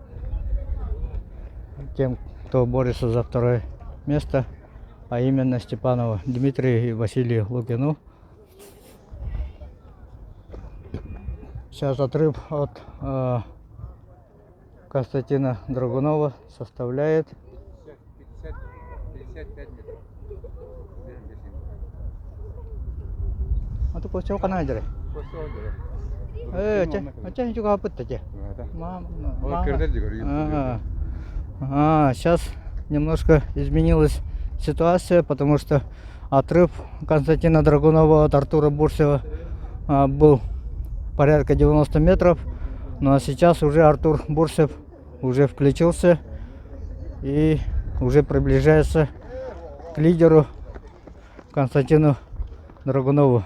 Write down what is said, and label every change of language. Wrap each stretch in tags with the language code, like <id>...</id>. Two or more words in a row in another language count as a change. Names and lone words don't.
<ru>тем, кто борется за второе место, а именно Степанова Дмитрий и Василий Лукину. Сейчас отрыв от Константина Драгунова составляет 55 метров.</ru> <id>Itu kau coba kan aja deh. Macam juga apa tadi?</id> <ru>Сейчас немножко изменилась ситуация, потому что отрыв Константина Драгунова от Артура Бурсева был порядка 90 метров. Ну а сейчас уже Артур Бурсев уже включился и уже приближается к лидеру Константину Драгунову.</ru>